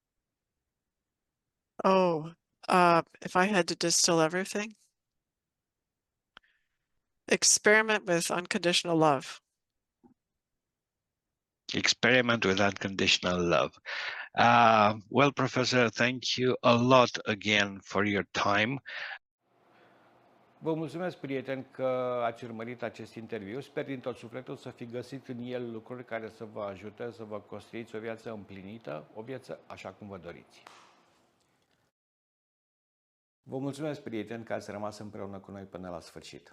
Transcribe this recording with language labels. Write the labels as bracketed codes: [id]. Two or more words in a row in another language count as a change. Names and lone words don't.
[en] Oh, if I had to distill everything, experiment with unconditional love. Experiment with unconditional love. Well, Professor, thank you a lot again for your time. [ro] Vă mulțumesc, prieteni, că ați urmărit acest interviu. Sper din tot sufletul să fi găsit în el lucruri care să vă ajute să vă construiți o viață împlinită, o viață așa cum vă doriți. Vă mulțumesc, prieteni, că ați rămas împreună cu noi până la sfârșit.